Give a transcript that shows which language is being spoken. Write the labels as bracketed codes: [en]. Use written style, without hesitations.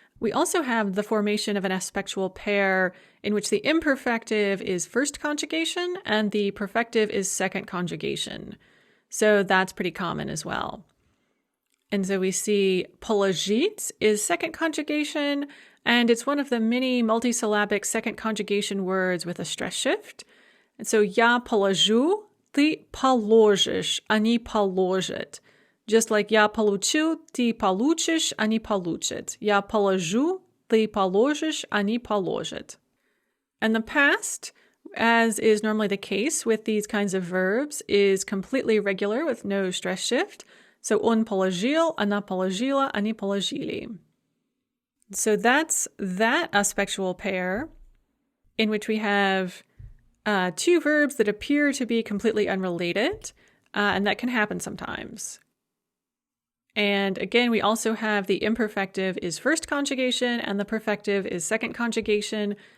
[en] We also have the formation of an aspectual pair in which the imperfective is first conjugation and the perfective is second conjugation. So that's pretty common as well. And so we see pologit is second conjugation, and it's one of the many multisyllabic second conjugation words with a stress shift. And so [ru] я положу, ты положишь, они положат. [en] Just like [ru] я получил, ты получишь, они получат. Я положу, ты положишь, они положат. [en] And the past, as is normally the case with these kinds of verbs, is completely regular with no stress shift. So [ru] он положил, она положила, они положили. [en] So that's that aspectual pair in which we have two verbs that appear to be completely unrelated, and that can happen sometimes. And again, we also have the imperfective is first conjugation and the perfective is second conjugation.